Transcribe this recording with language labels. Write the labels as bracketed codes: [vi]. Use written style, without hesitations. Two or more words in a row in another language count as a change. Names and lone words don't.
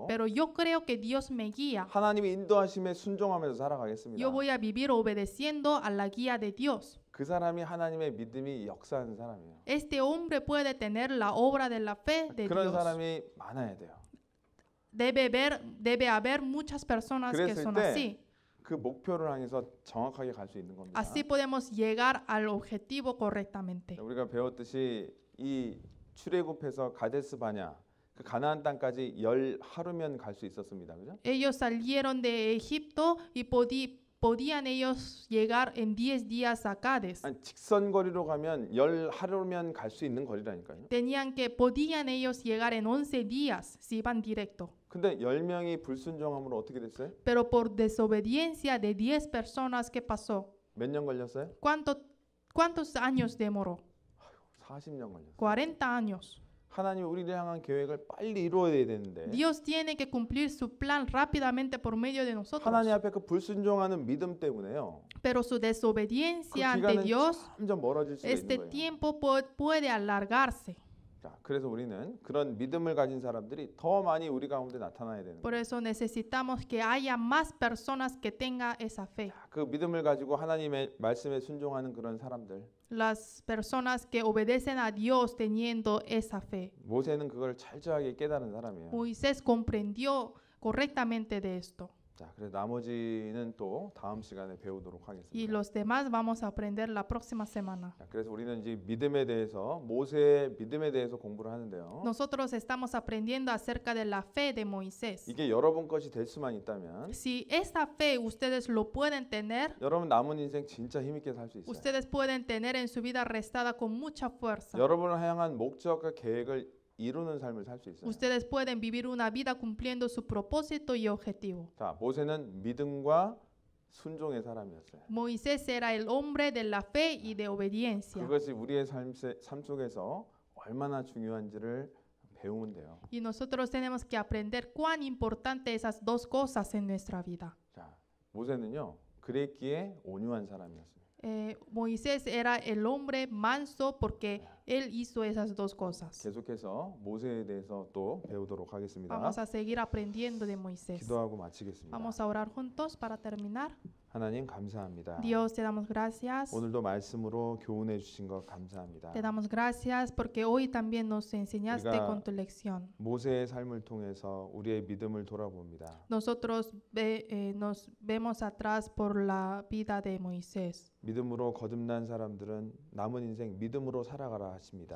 [es] Pero yo creo que Dios me guía. [ko] 하나님이 인도하심에 순종하면서 살아가겠습니다. [es] Yo voy a vivir obedeciendo a la guía de Dios. [ko] 그 사람이 하나님의 믿음이 역사하는 사람이에요. [es] Este hombre puede tener la obra de la fe de [ko] 그런 [es] Dios. [ko] 사람이 많아야 돼요. [es] Debe haber muchas personas que [ko] 그랬을 [es] son [ko] 때 [es] así. [ko] 그 목표를 향해서 정확하게 갈 수 있는 겁니다. [es] Así podemos llegar al objetivo correctamente. [ko] 우리가 배웠듯이 이 출애굽해서 가데스 바냐 그 가나안 땅까지 10하루면 갈 수 있었습니다. 그죠? [es] Ellos salieron de Egipto y podían ellos llegar en 10 días a Cádiz. [ko] 아니, 직선 거리로 가면 열 하루면 갈 수 있는 거리라니까요. [es] Podían ellos llegar en 11 días si iban directo. [ko] 근데 10명이 불순종함으로 어떻게 됐어요? [es] Pero por desobediencia de 10 personas, ¿qué pasó? [ko] 몇 년 걸렸어요? [es] ¿Cuántos años demoró? [ko] 40년 걸렸어요. [es] 40 años. [ko] 하나님이 우리를 향한 계획을 빨리 이루어야 되는데 [es] Dios tiene que cumplir su plan rápidamente por medio de nosotros. [ko] 하나님 앞에 그 불순종하는 믿음 때문에요. [es] Pero su [ko] 그 [es] desobediencia ante [ko] 기간은 [es] Dios, [ko] 점점 멀어질 수가 [es] este [ko] 있는 거예요. [es] tiempo puede alargarse. [ko] 자, 그래서 우리는 그런 믿음을 가진 사람들이 더 많이 우리 가운데 나타나야 되는 [es] Por [ko] 거예요. [es] eso necesitamos que haya más personas que tengan esa fe. [ko] 그 믿음을 가지고 하나님의 말씀에 순종하는 그런 사람들. [es] Las personas que obedecen a Dios teniendo esa fe. [ko] 모세는 그걸 철저하게 깨달은 사람이에요. [es] Moisés comprendió correctamente de esto. [ko] 자, 그래서 나머지는 또 다음 시간에 배우도록 [es] Y [ko] 하겠습니다. [es] los demás vamos a aprender la próxima semana. [ko] 자, 그래서 우리는 이제 믿음에 대해서 모세의 믿음에 대해서 공부를 하는데요. [es] Nosotros estamos aprendiendo acerca de la fe de Moisés. [ko] 이게 여러분 것이 될 수만 있다면 [es] Si esta fe ustedes lo pueden tener, [ko] 여러분 남은 인생 진짜 힘있게 살 수 있어요. [es] ustedes pueden tener en su vida restada con mucha fuerza. [ko] 여러분을 향한 목적과 계획을 이루는 삶을 살 수 있어요. [es] Ustedes pueden vivir una vida cumpliendo su propósito y objetivo. [ko] 자, 모세는 믿음과 순종의 사람이었어요. [es] Moisés era el hombre de la fe y de obediencia. [ko] 그것이 우리의 삶 속에서 얼마나 중요한지를 배우면 돼요. [es] Y nosotros tenemos que aprender cuán importante esas dos cosas en nuestra vida. [ko] 자, 모세는요 그랬기에 온유한 사람이었습니다. [es] Moisés era el hombre manso porque él hizo esas dos cosas. [ko] 계속해서 모세에 대해서 또 배우도록 하겠습니다. [es] Vamos a seguir aprendiendo de Moisés. [ko] 기도하고 마치겠습니다. [es] Vamos a orar juntos para terminar. [ko] 하나님 감사합니다. [es] Dios, te damos gracias. [ko] 오늘도 말씀으로 교훈해 주신 것 감사합니다. [es] Te damos gracias porque hoy también nos enseñaste [ko] 우리가 [es] con tu lección. [ko] 모세의 삶을 통해서 우리의 믿음을 돌아봅니다. [es] Nosotros nos vemos atrás por la vida de Moisés. [ko] 믿음으로 거듭난 사람들은 남은 인생 믿음으로 살아가라 하십니다.